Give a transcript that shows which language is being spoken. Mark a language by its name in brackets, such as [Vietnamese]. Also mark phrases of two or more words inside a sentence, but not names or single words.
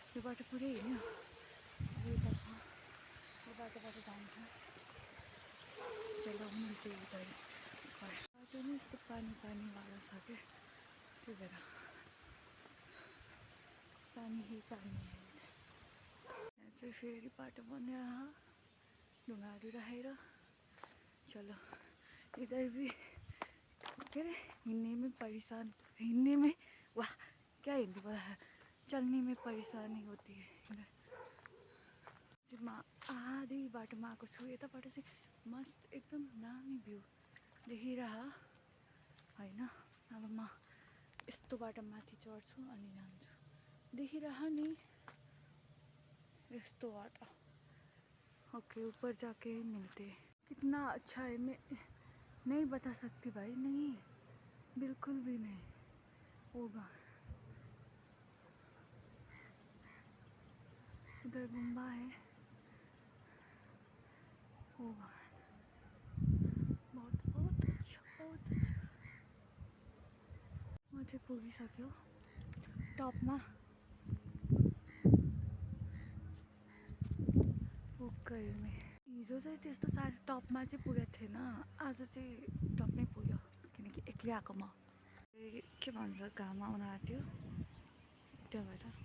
[Nepali] बाटो पुरै हिँड्यो अब यता छ यो बाटोबाट जान्छ [Hindi] चलो मिल्ते उधर [Nepali] बाटो नै यस्तो पानी वाला छ क्या त्यही भएर [Hindi] पानी ही पानी [Nepali] है यहाँ चाहिँ फेरि बाटो बनिरहेको ढुङ्गाहरू राखेर [Hindi] चलो इधर भी [Nepali] के अरे हिँड्ने [Hindi] में परेशान [Nepali] हिँड्ने में [Hindi] वाह क्या हिंदी बोला है चलने में परेशानी होती है इधर [Nepali] चाहिँ म आधी बाटोमा आएको छु यताबाट चाहिँ मस्त एकदम दामी भ्यू देखिरह होइन अब म यस्तो बाटो माथि चढ्छु अनि जान्छु देखिरह नि यस्तो बाटो [Hindi] ओके ऊपर जाके मिलते कितना अच्छा है मैं नहीं बता सकती भाई नहीं बिल्कुल भी नहीं होगा उधर गुम्बा है होगा बहुत बहुत अच्छा [Nepali] म चाहिँ पुगिसक्यो टपमा पुग्यो मैं हिजो चाहिँ त्यस्तो साह्रो टपमा चाहिँ पुगेको थिएन आज चाहिँ टपमै पुग्यो किनकि एक्लै आएको म के भन्छ घाम आउन आँट्यो त्यही भएर